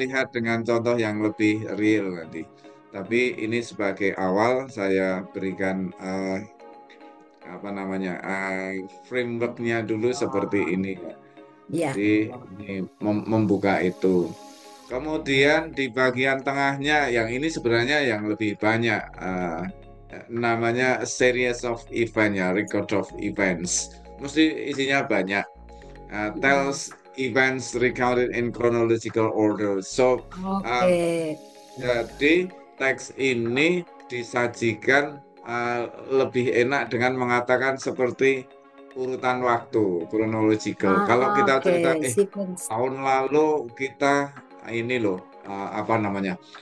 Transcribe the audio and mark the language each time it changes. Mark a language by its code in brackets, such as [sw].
[id] lihat dengan contoh yang lebih real nanti. Tapi ini sebagai awal saya berikan apa namanya frameworknya dulu seperti ini ya. ya. Jadi ini membuka itu. Kemudian di bagian tengahnya yang ini sebenarnya yang lebih banyak namanya [en] a series of event [id] ya, [en] record of events. [id] Mesti isinya banyak. Mhm. [en] Tells events recounted in chronological order. So Oke. [id] uh, jadi teks ini disajikan lebih enak dengan mengatakan seperti urutan waktu, chronological. Kalau kita Oke, cerita, [en] sequence. [id] tahun lalu kita ini loh, apa namanya?